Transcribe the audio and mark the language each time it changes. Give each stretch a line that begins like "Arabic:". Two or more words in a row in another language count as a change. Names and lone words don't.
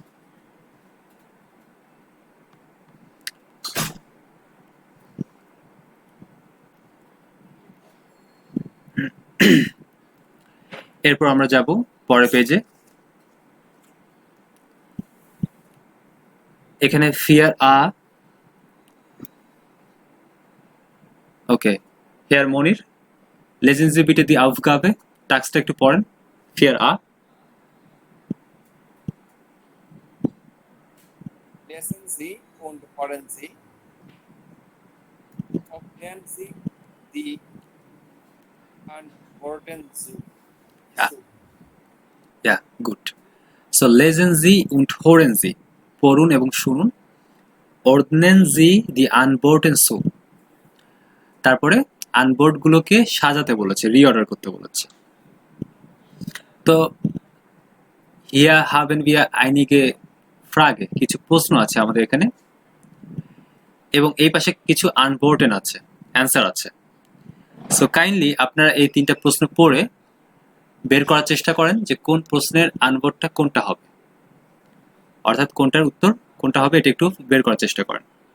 Bangla: এরপর আমরা যাব পরের পেজে। এখানে
German: vier a,
Bangla: ওকে, হেয়ার মনির,
German: lesen Sie bitte die Aufgabe,
Bangla: টাস্কটা একটু পড়েন।
German: vier a, Lesen Sie und hören Sie. Öffnen Sie die Antworten zu. Ja. Ja, gut. So lesen Sie und hören Sie,
Bangla: পড়ুন এবং শুনুন।
German: Ordnen Sie die Antworten zu,
Bangla: তারপরে আনবোর্ড গুলোকে সাজাতে বলেছে, রিঅর্ডার করতে বলেছে।
German: তো hier haben wir einige Frage,
Bangla: কিছু প্রশ্ন আছে আমাদের এখানে, এবং এই পাশে কিছু আনবোর্ডেন আছে, অ্যান্সার আছে। সো কাইন্ডলি আপনারা এই তিনটা প্রশ্ন পড়ে বের করার চেষ্টা করেন যে কোন প্রশ্নের আনবোর্ডটা কোনটা হবে, অর্থাৎ কোনটার উত্তর কোনটা হবে, এটা একটু বের করার চেষ্টা করেন।